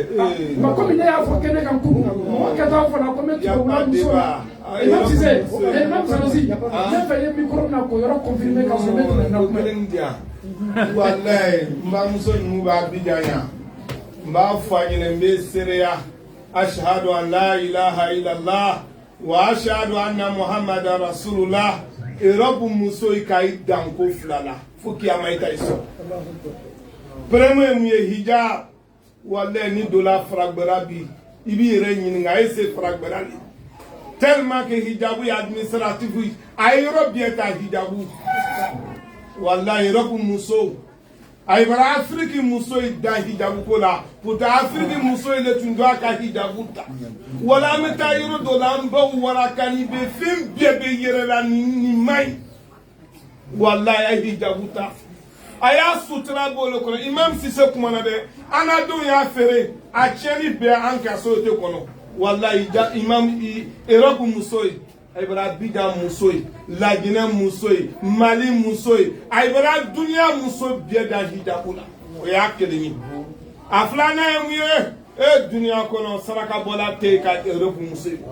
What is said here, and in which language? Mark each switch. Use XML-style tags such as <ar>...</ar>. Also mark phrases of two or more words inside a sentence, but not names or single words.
<bm>nka komi ne y'a fɔ kɛnɛ kan kunun mɔgɔ kɛtɔ fana ko n bɛ tubabula muso la. Imam Cissé Imam Sanusi ne fɛ ye micro na ko yɔrɔ confirmer ka sɔrɔ ne tɛmɛ na kuma. walayi n bamuso ninnu b'a bija yan n b'a fɔ a ɲɛna n bɛ seereya</bm> <ar>أشهد أن لا إله إلا الله وأشهد أن محمدا رسول الله</ar> <bm>Europe muso yi ka i danko fila la fo kiyama i ta i sɔrɔ. premier mun ye hijab walayi ni dola faragbɛra bi i b'i yɛrɛ ɲininka a ye se faragbɛra</bm> <fr>le tellement que</fr> <bm>hijabu ye administratif a ye yɔrɔ bɛɛ ta hijabu walayi Europe muso a ye bara Afrique muso yi dan hijabu ko la pourtant Afrique muso yi le tun do a ka hijabu ta wala an bɛ taa yɔrɔ dɔ la an baw waraka ni bɛ fɛn bɛɛ bɛ yɛrɛ la ni man ɲi walayi a ye hijabu ta a y'a sutura b'o le kɔnɔ Imam Cissé kumana dɛ an ka denw y'a feere a tiɲɛni bɛɛ an ka société kɔnɔ walayi Imam Europe muso yi a ye bara Abidjan muso yi Laginɛ muso yi Mali muso yi a ye bara duniya muso bɛɛ da hijabu la o y'a kelen ye a filanan ye mun ye duniya kɔnɔ sarakabɔla tɛ yen ka Europe muso yi.</bm>